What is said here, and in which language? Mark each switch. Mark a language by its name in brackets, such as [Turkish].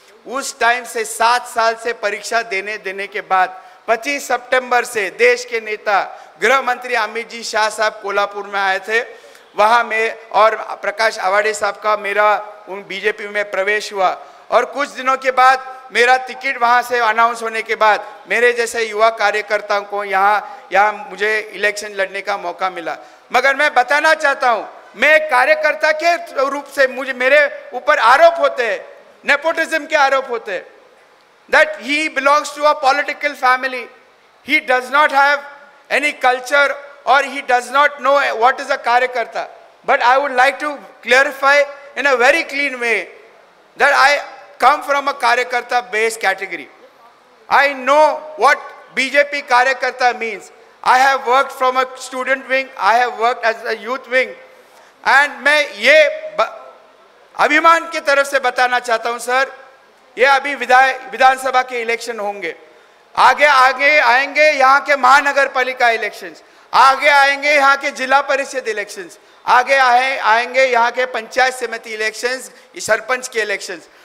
[Hindi] उस टाइम से 7 साल से परीक्षा देने के बाद 25 सितंबर से देश के नेता गृह मंत्री अमित जी शाह साहब कोल्हापुर में आए थे। वहाँ में और प्रकाश आवाड़े साहब का मेरा बीजेपी में प्रवेश हुआ और कुछ दिनों के बाद मेरा टिकट वहाँ से अनाउंस होने के बाद मेरे जैसे युवा कार्यकर्ताओं को यहाँ मुझे इलेक्शन लड़ने का मौका मिला। मगर मैं बताना चाहता हूँ, मैं कार्यकर्ता के रूप से मेरे ऊपर आरोप होते हैं, नेपोटिज्म के आरोप होते हैं, that he belongs to a political family, he does not have any culture or he does not know what is a karyakarta. [English] But I would like to clarify in a very clean way that I come from a karyakarta based category. I know what BJP karyakarta means. [Hindi] I have worked from a student wing, I have worked as a youth wing, and मैं ये अभिमान की तरफ से बताना चाहता हूँ sir, ये अभी विधानसभा के इलेक्शन होंगे, आगे आएंगे यहाँ के महानगर पालिका इलेक्शंस, आगे आएंगे यहाँ के जिला परिषद इलेक्शंस, आगे आएंगे यहाँ के पंचायत समिति इलेक्शंस, सरपंच के इलेक्शंस।